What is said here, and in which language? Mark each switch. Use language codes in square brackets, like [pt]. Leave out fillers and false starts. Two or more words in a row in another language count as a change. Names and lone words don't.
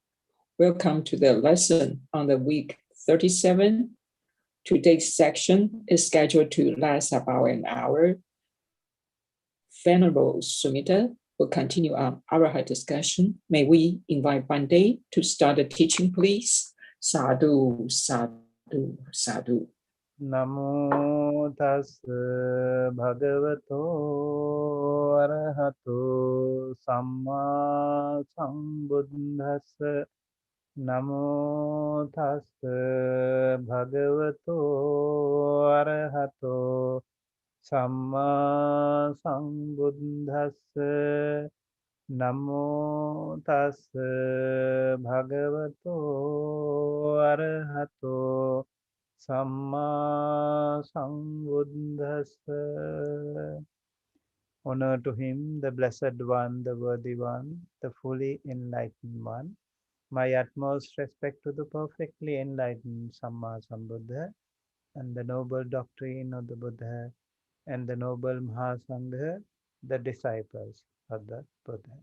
[en] Welcome to the lesson on the week 37. Today's section is scheduled to last about an hour. Venerable Sumita will continue our Araha discussion. May we invite Bande to start the teaching, please? [pi] Sadhu, sadhu, sadhu. Namo tassa bhagavato arahato samma sambuddhassa Namo tassa bhagavato arahato samma sambuddhassa Namo tassa bhagavato arahato Samma Sambuddhassa. [en] Honor to him, the Blessed One, the Worthy One, the fully enlightened One. My utmost respect to the perfectly enlightened [pi] Samma Sambuddha [en] and the noble doctrine of the Buddha and the noble Mahasangha, the disciples of the Buddha.